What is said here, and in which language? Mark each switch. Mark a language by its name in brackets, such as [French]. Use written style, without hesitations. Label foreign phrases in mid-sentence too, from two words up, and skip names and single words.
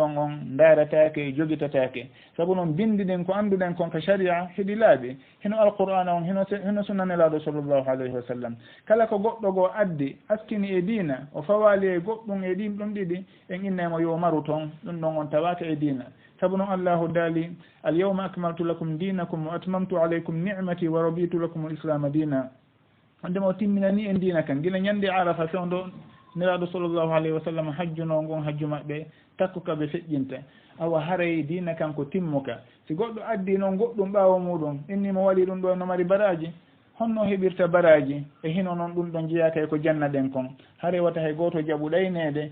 [Fula] ɗon on daratake joguitatake saabu noon bindi ɗin ko anduɗen kon ko sharia heeɗi laaɓi hino alqur'ana on hino sunna nelaɗo [Arabic] صلى الله عليه وسلم [Fula] kala ko goɗɗo goo addi askini e diina o fawali e goɗɗum e ɗin ɗum ɗiɗi en innemo yo maru toon ɗum ɗon on tawaka e diina saabu noon allahu daali [Arabic] اليوم أكملت لكم دينكم وأتممت عليكم نعمتي ورضيت لكم الإسلام دينا [Fula] wondema o timminani en diina kan gila ñande arafa fewdo nelaɗo [Arabic] صلى الله عليه وسلم [Fula] hajjuno ngon hajju maɓɓe takkuka ɓe feƴƴinta awa haray diina kan ko timmuka si goɗɗo addi noon goɗɗum ɓaawo muɗum inni mo waɗi ɗum ɗo no mari baraji honno heɓirta baraji e hino noon ɗum ɗon jeyaka ko janna ɗen kon haray wata hay goto jaaɓu ɗaynede